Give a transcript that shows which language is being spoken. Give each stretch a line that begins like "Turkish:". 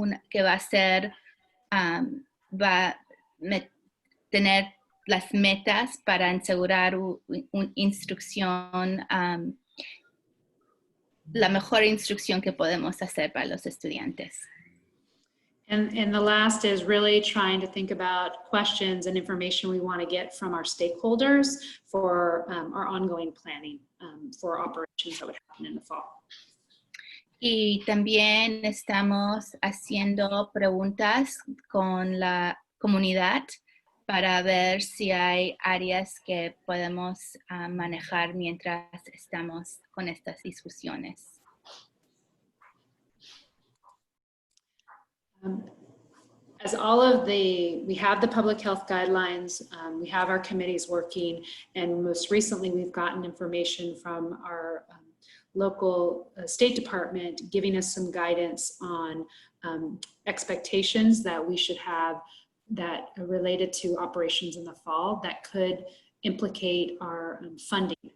Spanish: que va a ser, va a tener las metas para asegurar una instrucción, la mejor instrucción que podemos hacer para los estudiantes.
English: And the last is really trying to think about questions and information we want to get from our stakeholders for our ongoing planning for operations that would happen in the fall.
Spanish: Y también estamos haciendo preguntas con la comunidad para ver si hay áreas que podemos manejar mientras estamos con estas discusiones.
English: As we have the public health guidelines, we have our committees working, and most recently we've gotten information from our local State Department giving us some guidance on expectations that we should have that are related to operations in the fall that could implicate our funding.